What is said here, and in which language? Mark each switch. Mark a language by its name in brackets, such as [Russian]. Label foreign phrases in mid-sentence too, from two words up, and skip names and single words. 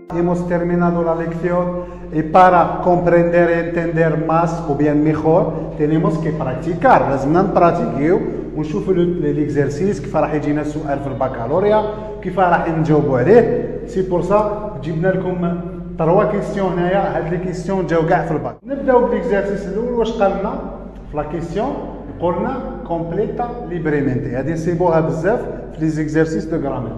[Spanish] hemos terminado la lección y para comprender y entender más o bien mejor tenemos que practicar. [Arabic] لازمنا نبراتيكيو ونشوفوا ليكزرسيس كيف راح يجينا السؤال في البكالوريا كيف راح نجاوبوا عليه. [French] c'est pour ça [Arabic] جبنا لكم 3 كيستيون هنايا. هاد [French] les questions [Arabic] جاو كاع في الباك. نبداو باليكزرسيس الاول. واش قال لنا في [French] la question? [Arabic] قلنا [French] complétez librement. [Arabic] هادي نصيبوها بزاف في [French] les exercices de grammaire.